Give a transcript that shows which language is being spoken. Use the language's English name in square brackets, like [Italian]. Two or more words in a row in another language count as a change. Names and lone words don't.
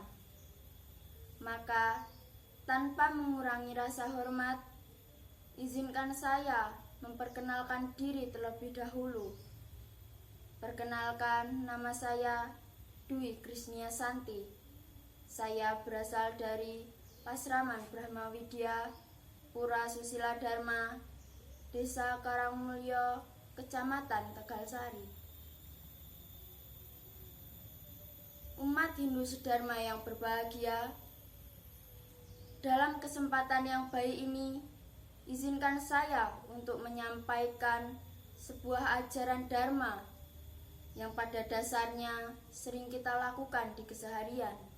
[Indonesian] Maka, tanpa mengurangi rasa hormat, izinkan saya memperkenalkan diri terlebih dahulu. Perkenalkan, nama saya Dwi Krisnia Santi. Saya berasal dari Pasraman Brahma Widya, Pura Susila Dharma, Desa Karangmulyo, Kecamatan Tegalsari. Umat Hindu Sedharma yang berbahagia, dalam kesempatan yang baik ini, izinkan saya untuk menyampaikan sebuah ajaran Dharma yang pada dasarnya sering kita lakukan di keseharian.